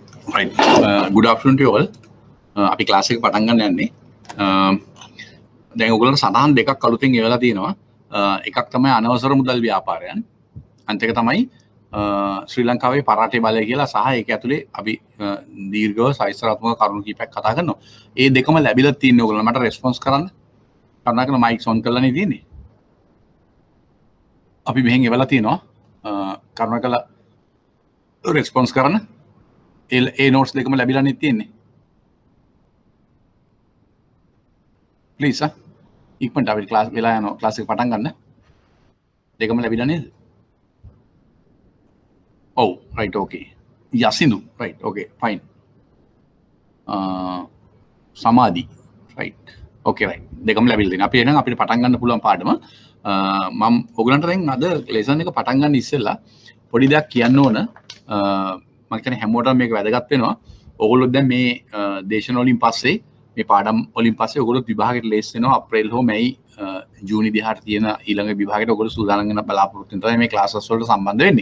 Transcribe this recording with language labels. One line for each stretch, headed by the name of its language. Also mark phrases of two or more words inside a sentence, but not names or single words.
English: Right. Good afternoon to you all.
Sinhala: අපි ක්ලාස් එක පටන් ගන්න යන්නේ. දැන් ඔයගොල්ලන්ට සටහන් දෙකක් අලුතෙන් එවලා තියෙනවා. එකක් තමයි අනවසර මුදල් ව්‍යාපාරයන්. අනිත් එක තමයි ශ්‍රී ලංකාවේ පරාටේ බලය කියලා සහ ඒක ඇතුලේ අපි දීර්ඝව සයිස්තරාත්මක කරුණු කීපයක් කතා කරනවා. ඒ දෙකම ලැබිලා තියෙන්නේ ඔයගොල්ලෝ මට රෙස්පොන්ස් කරන්න. කරුණාකරලා
English: mics on
Sinhala: කරලානේ තියෙන්නේ. අපි මෙහෙන් එවලා තියෙනවා. කරුණාකරලා රෙස්පොන්ස් කරන්න. ඒ නෝට්ස් දෙකම ලැබිලානේ තියෙන්නේ. प्लीज इक्मंट अभी क्लास वेला क्लास पटन गන්න දෙකම ලැබිලා නේද ඔව්
English: right okay
Sinhala: යසිනු
English: right okay fine
Sinhala: සමාධි
English: right okay
Sinhala: රයිට් දෙකම ලැබිලා තියෙනවා අපි එහෙනම් අපිට පටන් ගන්න පුළුවන් පාඩම මම ඔයගලන්ට දැන් අද ලෙසන් එක පටන් ගන්න ඉස්සෙල්ලා පොඩි දෙයක් කියන්න ඕන මම කියන්නේ හැමෝටම මේක වැදගත් වෙනවා ඔයගොල්ලෝ දැන් මේ දේශන වලින් පස්සේ මේ පාඩම් වලින් පස්සේ ඔයගොල්ලෝ විභාගයට ලේස් වෙනවා අප්‍රේල් හෝ මැයි ජූනි 10ට තියෙන ඊළඟ විභාගයට ඔයගොල්ලෝ සූදානම් වෙන බලාපොරොත්තු වෙන තමයි මේ ක්ලාසස් වලට සම්බන්ධ වෙන්නේ.